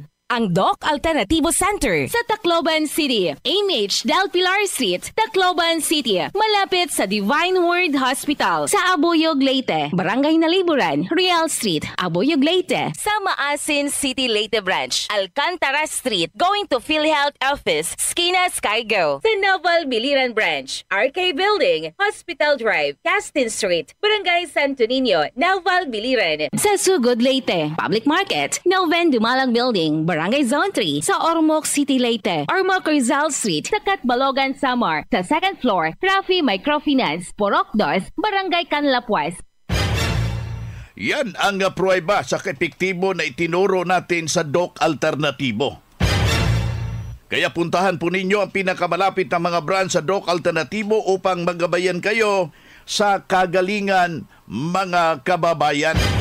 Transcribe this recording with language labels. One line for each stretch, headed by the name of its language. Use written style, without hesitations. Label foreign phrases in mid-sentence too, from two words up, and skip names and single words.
Filipino: Ang Doc Alternativo Center sa Tacloban City, AMH Del Pilar Street, Tacloban City, malapit sa Divine Word Hospital. Sa Abuyog, Leyte, Barangay Naliburan, Real Street, Abuyog, Leyte. Sa Maasin City, Leyte Branch, Alcantara Street,
English: going to PhilHealth Office, Skina Skygo.
Filipino: Sa Naval Biliran Branch, RK Building, Hospital Drive, Castin Street, Barangay Santo Niño, Naval Biliran. Sa Sugod, Leyte, Public Market, Noven Dumalang Building, Barangay Zone 3, sa Ormoc City, Leyte, Ormoc Rizal Street, sa Catbalogan, Samar, sa
English: second floor,
Filipino: Rafi Microfinance, Porok 2, Barangay Canlapuas. Yan ang pruweba sa epektibo na itinuro natin sa Doc Alternativo. Kaya puntahan po ninyo ang pinakamalapit na mga branch sa Doc Alternativo upang magabayan kayo sa kagalingan, mga kababayan.